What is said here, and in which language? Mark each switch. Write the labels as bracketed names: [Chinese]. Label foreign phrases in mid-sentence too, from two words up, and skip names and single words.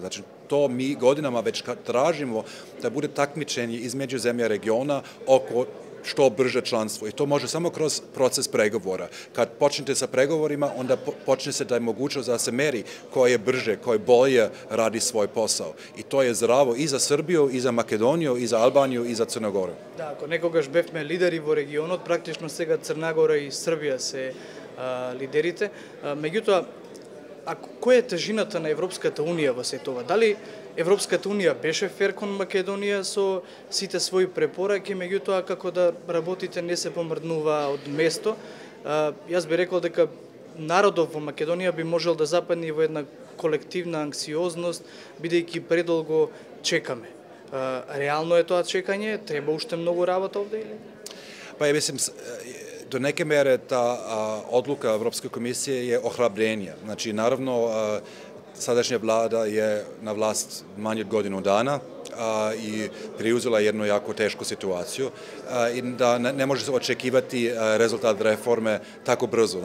[Serbian] Znači, to mi godinama već tražimo da bude takmičenje između zemlja regiona oko što brže članstvo. I to može samo kroz proces pregovora. Kad počnete sa pregovorima, onda počne se da je mogućnost da se meri ko je brže, ko je bolje radi svoj posao. I to je zdravo i za Srbiju, i za Makedoniju, i za Albaniju, i za Crnogoru. [Macedonian] Да, ако некогаш бевме лидери во регионот, практично сега Црна Гора и Србија се лидерите. Меѓутоа, која е тежината на Европската Унија во сето ова? Дали Европската Унија беше фер кон Македонија со сите своји препораки, меѓутоа како да работите не се помрднува од место? Јас би рекол дека народот во Македонија би можел да западне во една колективна анксиозност, бидејќи предолго чекаме. Реално е тоа чекање? Треба уште многу работа овде или? [Serbian] Pa ja mislim, do neke mere ta odluka Evropske komisije je ohrabrenje. Znači, naravno, sadašnja vlada je na vlast manje od godinu dana i preuzela jednu jako tešku situaciju i da ne može se očekivati rezultat reforme tako brzo.